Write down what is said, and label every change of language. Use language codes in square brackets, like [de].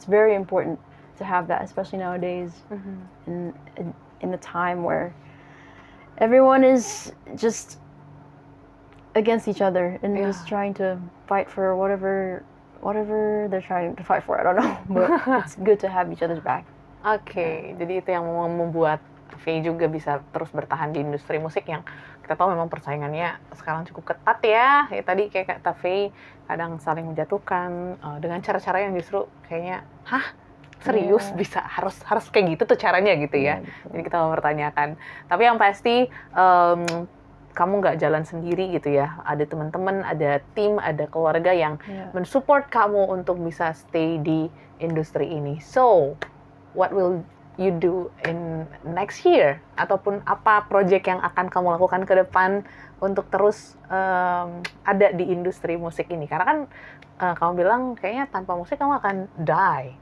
[en] It's very important to have that, especially nowadays in a time where everyone is just against each other and just trying to fight for whatever they're trying to fight for. I don't know, but it's good to have each other's back. [id] Oke, jadi itu yang membuat Faye juga bisa terus bertahan di industri musik yang kita tahu memang persaingannya sekarang cukup ketat ya. Ya tadi kayak kata Faye, kadang saling menjatuhkan dengan cara-cara yang justru kayaknya, serius bisa harus kayak gitu tuh caranya gitu ya. Jadi kita mempertanyakan. Tapi yang pasti kamu nggak jalan sendiri gitu ya. Ada teman-teman, ada tim, ada keluarga yang mensupport kamu untuk bisa stay di industri ini. [en] So, what will you do in next year? [id] Ataupun apa project yang akan kamu lakukan ke depan untuk terus ada di industri musik ini? Karena kan kamu bilang kayaknya tanpa musik kamu akan die.